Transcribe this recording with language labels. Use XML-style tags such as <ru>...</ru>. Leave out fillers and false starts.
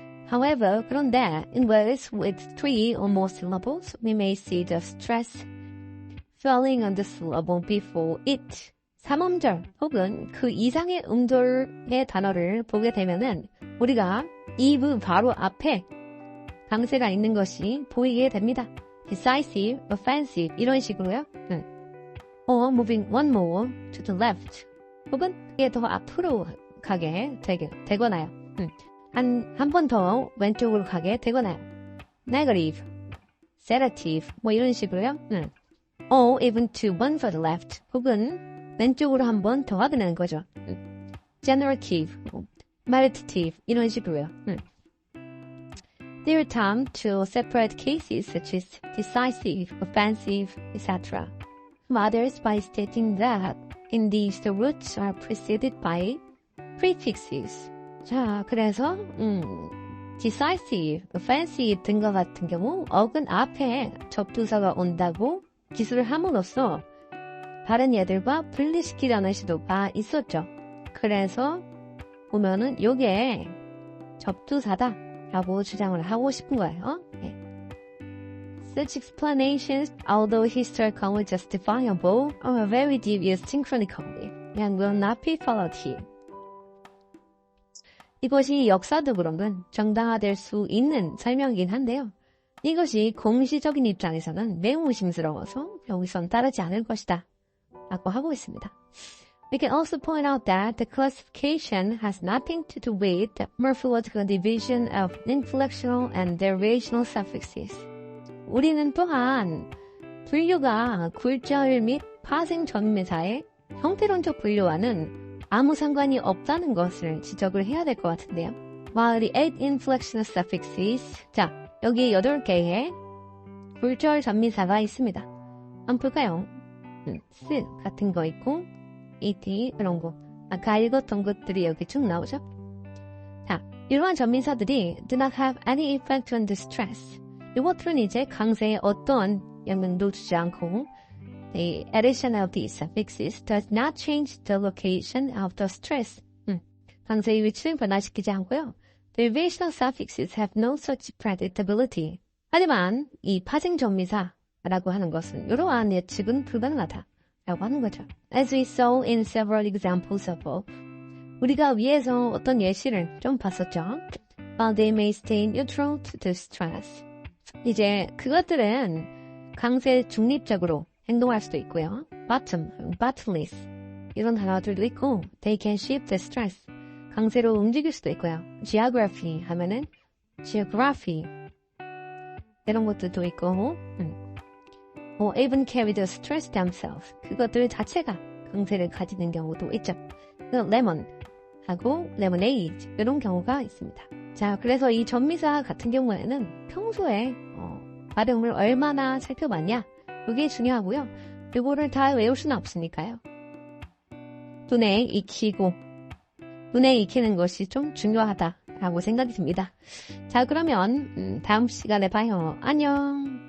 <en>However,</en> <ko>그런데</ko> <en>in words with three or more syllables, we may see the stress falling on the syllable before it.</en> <ko>3음절 혹은 그 이상의 음절의 단어를 보게 되면은 우리가 if 바로 앞에 강세가 있는 것이 보이게 됩니다. decisive, offensive 이런 식으로요.</ko> <en>Or moving one more to the left.</en> <ko>혹은 이게 더 앞으로 가게 되거나요. 한 번 더 왼쪽으로 가게 되거나요. Negative, sedative 뭐 이런 식으로요.</ko> <en>Or even to one further left.</en> <ko>혹은 왼쪽으로 한 번 더 하게 되는 거죠. Generative, meditative 이런 식으로요.</ko> <en>There are time to separate cases such as decisive, offensive, etc. Others by stating that in these the roots are preceded by prefixes.</en> <ko>자, 그래서 decisive, offensive 등과 같은 경우 어근 앞에 접두사가 온다고 기술을 함으로써 다른 얘들과 분리시키려는 시도가 있었죠. 그래서 보면은 요게 접두사다 라고 주장을 하고 싶은 거예요. 네.</ko> <en>Such explanations, although historically justifiable, are very devious synchronically and will not be followed here.</en> <ko>이것이 역사적으로는 정당화될 수 있는 설명이긴 한데요. 이것이 공시적인 입장에서는 매우 의심스러워서 여기선 따르지 않을 것이다 라고 하고 있습니다.</ko> <en>We can also point out that the classification has nothing to do with the morphological division of inflectional and derivational suffixes.</en> <ko>우리는 또한 분류가 굴절 및 파생 전매사의 형태론적 분류와는 아무 상관이 없다는 것을 지적을 해야 될 것 같은데요.</ko> <en>While the 8 inflectional suffixes,</en> <ko>자, 여기 8개의 굴절 전미사가 있습니다. 한번 볼까요? 스 같은 거 있고 et 그런 거. 아까 읽었던 것들이 여기 쭉 나오죠? 자, 이러한 전미사들이</ko> <en>do not have any effect on the stress.</en> <ko>이것들은 이제 강세에 어떠한 영향도 주지 않고</ko> <en>the addition of these suffixes does not change the location of the stress.</en> <ko>강세의 위치를 변화시키지 않고요.</ko> <en>The derivational suffixes have no such predictability.</en> <ko>하지만 이 파생 전미사라고 하는 것은 이러한 예측은 불가능하다. 라고 하는 거죠.</ko> <en>As we saw in several examples above,</en> <ko>우리가 위에서 어떤 예시를 좀 봤었죠.</ko> <en>While they may stay neutral to the stress.</en> <ko>이제 그것들은 강세 중립적으로 행동할 수도 있고요.</ko> <en>Bottom, bottomless</en> <ko>이런 단어들도 있고</ko> <en>they can shift the stress.</en> <ko>강세로 움직일 수도 있고요.</ko> <en>Geography</en> <ko>하면은</ko> <en>geography</en> <ko>이런 것들도 있고</ko> <en>or even carry the stress themselves.</en> <ko>그것들 자체가 강세를 가지는 경우도 있죠. lemon하고 lemonade 이런 경우가 있습니다. 자, 그래서 이 전미사 같은 경우에는 평소에 발음을 얼마나 살펴봤냐 이게 중요하고요. 이거를 다 외울 수는 없으니까요. 눈에 익히는 것이 좀 중요하다라고 생각이 듭니다. 자, 그러면 다음 시간에 봐요. 안녕.</ko>